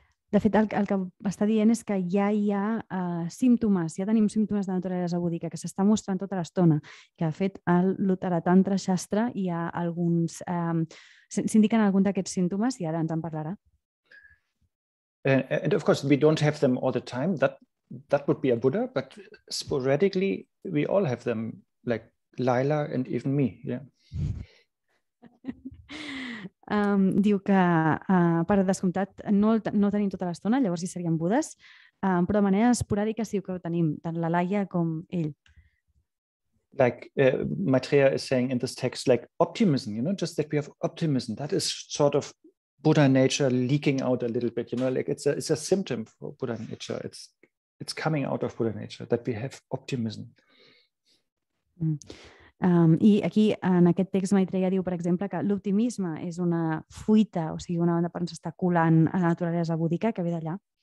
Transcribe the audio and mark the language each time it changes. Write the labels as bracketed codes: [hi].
[ca] De fet, el que està dient és que ja hi ha símptomes, ja tenim símptomes de naturalesa búdica que s'està mostrant tota l'estona, que de fet a l'Uttaratantra Shastra hi ha alguns, s'indiquen alguns d'aquests símptomes i ara ens en parlarà. [en] And of course, we don't have them all the time. That would be a Buddha, but sporadically we all have them, like Laila and even me. Yeah. [ca] Diu que, per descomptat, no tenim tota l'estona, llavors hi serien budes, però de manera esporàdica sí que ho tenim, tant la Laia com ell. [en] Like Maitreya is saying in this text, like optimism, you know, just that we have optimism. That is sort of Buddha nature leaking out a little bit, you know, like it's a symptom for Buddha nature. It's coming out of Buddha nature, that we have optimism. [ca] I aquí, en aquest text, Maitreya diu, per exemple, que l'optimisme és una fuita, o sigui, una banda per on s'està colant a la naturalesa búdica que ve d'allà.